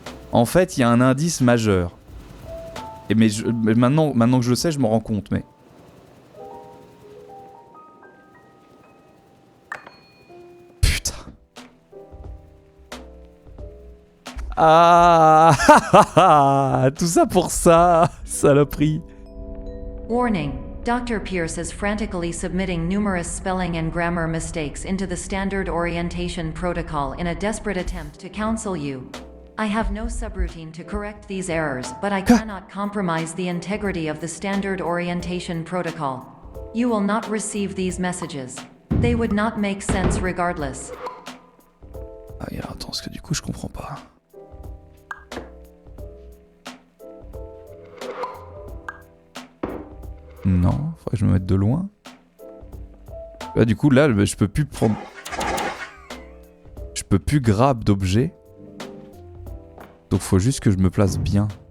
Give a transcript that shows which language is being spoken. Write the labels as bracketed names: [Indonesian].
[French] En fait, il y a un indice majeur. Mais maintenant que je le sais, je m'en rends compte, mais... Putain. Ah, tout ça pour ça, saloperie. [English] Warning. Dr. Pierce is frantically submitting numerous spelling and grammar mistakes into the standard orientation protocol in a desperate attempt to counsel you. I have no subroutine to correct these errors, but I cannot compromise the integrity of the standard orientation protocol. You will not receive these messages. They would not make sense regardless. [French] Ah, alors attends, parce que du coup, je comprends pas. Non, faudrait que je me mette de loin. Là, du coup, là, je peux plus prendre... Je peux plus grab d'objets. Donc faut juste que je me place bien.